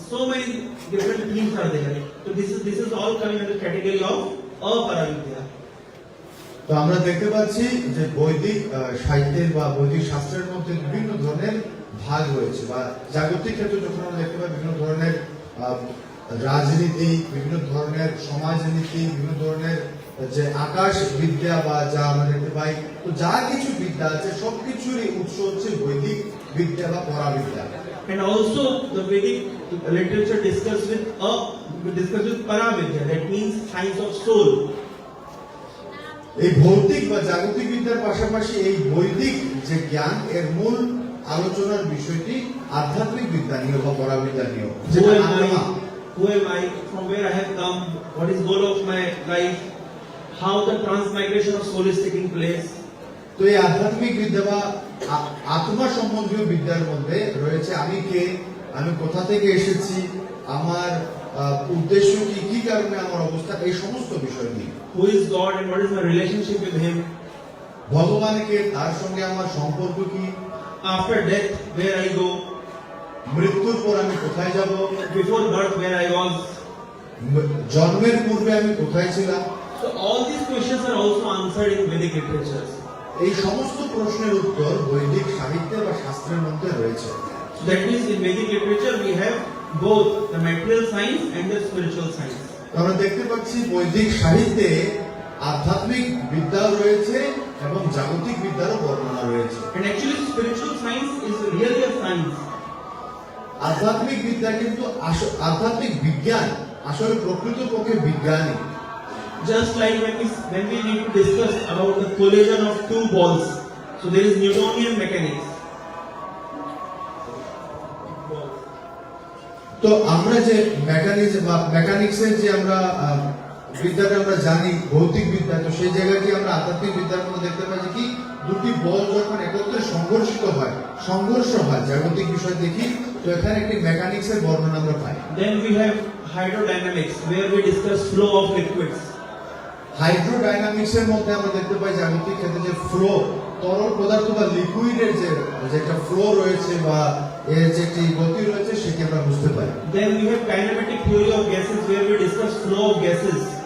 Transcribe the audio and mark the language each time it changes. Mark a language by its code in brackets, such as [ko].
[en] So many different themes are there. So this is all coming under the category of Aparavidya. [bn] তো আমরা দেখতে পাচ্ছি যে বৈদিক সাহিত্যের বা বৈদিক শাস্ত্রের মধ্যে বিভিন্ন ধরনের ভাগ রয়েছে, বা জাগতিক ক্ষেত্রে যখন আমরা দেখতে পাই বিভিন্ন ধরনের রাজনীতি, বিভিন্ন ধরনের সমাজনীতি, বিভিন্ন ধরনের যে আকাশ বিদ্যা বা যা আমরা দেখতে পাই, তো যা কিছু বিদ্যা আছে সবকিছুরই উৎস হচ্ছে বৈদিক বিদ্যা বা পরাবিদ্যা। [en] And also the Vedic literature discuss with Paravidya, that means science of soul. [bn] এই ভৌতিক বা জাগতিক বিদ্যার পাশাপাশি এই বৈদিক যে জ্ঞান এর মূল আলোচনার বিষয়টি আধ্যাত্মিক বিদ্যা নিয়ে বা পরাবিদ্যা নিয়ে, যেটা আত্মা। [en] Who am I? From where I have come? What is goal of my life? How the transmigration of soul is taking place? [bn] তো এই আধ্যাত্মিক বিদ্যা বা আত্মা সম্বন্ধীয় বিদ্যার মধ্যে রয়েছে আমি কে, আমি কোথা থেকে এসেছি, আমার উদ্দেশ্য কি, কি কারণে আমার অবস্থা, এই সমস্ত বিষয় নিয়ে। [en] Who is God and what is my relationship with Him? [bn] ভগবানকে, তার সঙ্গে আমার সম্পর্ক কি, [en] After death, where I go? [bn] মৃত্যুর পর আমি কোথায় যাব, [en] Before birth, where I was? [bn] জন্মের পূর্বে আমি কোথায় ছিলাম। [en] So all these questions are also answered in Vedic literatures. [bn] এই সমস্ত প্রশ্নের উত্তর বৈদিক সাহিত্যে বা শাস্ত্রের মধ্যে রয়েছে। [en] So that means in Vedic literature we have both the material science and the spiritual science. [bn] আমরা দেখতে পাচ্ছি বৈদিক সাহিত্যে আধ্যাত্মিক বিদ্যাও রয়েছে এবং জাগতিক বিদ্যারও বর্ণনা রয়েছে। [en] And actually spiritual science is really a science. [bn] আধ্যাত্মিক বিদ্যা কিন্তু আধ্যাত্মিক বিজ্ঞান আসলে প্রকৃতপক্ষে বিজ্ঞানই। [en] Just like when we need to discuss about the collision of two balls. So there is Newtonian mechanics. [bn] তো আমরা যে মেকানিক্স বা মেকানিক্সের যে আমরা বিদ্যাটা আমরা জানি ভৌতিক বিদ্যা, তো সেই জায়গাটি আমরা আধ্যাত্মিক বিদ্যার মধ্যে দেখতে পাই যে কি দুটি বল যখন একত্রে সংঘর্ষ হয় জাগতিক বিষয় দেখি, তো এখানে একটি মেকানিক্সের বর্ণনা আমরা পাই। [en] Then we have hydrodynamics where we discuss flow of liquids. [bn] হাইড্রোডাইনামিক্সের মধ্যে আমরা দেখতে পাই জাগতিক ক্ষেত্রে যে ফ্লো, তরল পদার্থ বা লিকুইডের যে একটা ফ্লো রয়েছে বা এর যে একটি গতি রয়েছে সেটি আমরা বুঝতে পারি। [en] Then we have kinematic theory of gases where we discuss flow of gases.